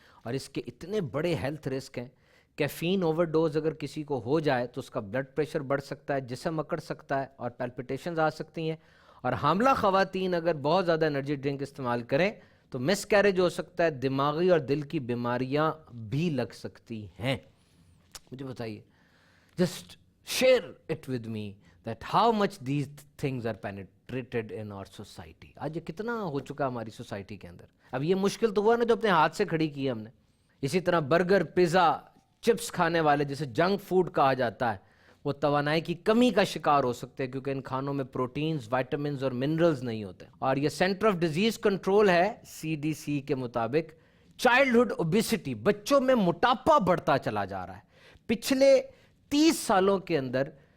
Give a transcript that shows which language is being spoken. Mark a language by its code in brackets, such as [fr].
[ur] اور اس کے اتنے بڑے ہیلتھ رسک ہیں. کیفین اوور ڈوز اگر کسی کو ہو جائے تو اس کا بلڈ پریشر بڑھ سکتا ہے، جسم اکڑ سکتا ہے اور پیلپیٹیشنز آ سکتی ہیں. اور حاملہ خواتین اگر بہت زیادہ انرجی ڈرنک استعمال کریں تو مس کیریج ہو سکتا ہے، دماغی اور دل کی بیماریاں بھی لگ سکتی ہیں. مجھے بتائیے، [en] Just share it with me that how much these things are penetrated in our society. [ur] آج یہ کتنا ہو چکا ہماری سوسائٹی کے اندر. اب یہ مشکل تو ہوا نا جو اپنے ہاتھ سے کھڑی کی ہم نے. اسی طرح برگر، پیزا، چپس کھانے والے جسے جنک فوڈ کہا جاتا ہے، وہ توانائی کی کمی کا شکار ہو سکتے ہیں کیونکہ ان کھانوں میں پروٹینز، وائٹامنز اور منرلز نہیں ہوتے. اور یہ سینٹر آف ڈیزیز کنٹرول ہے CDC کے مطابق چائلڈہڈ اوبیسٹی، بچوں میں موٹاپا بڑھتا چلا جا رہا ہے. پچھلے 30 سالوں کے اندر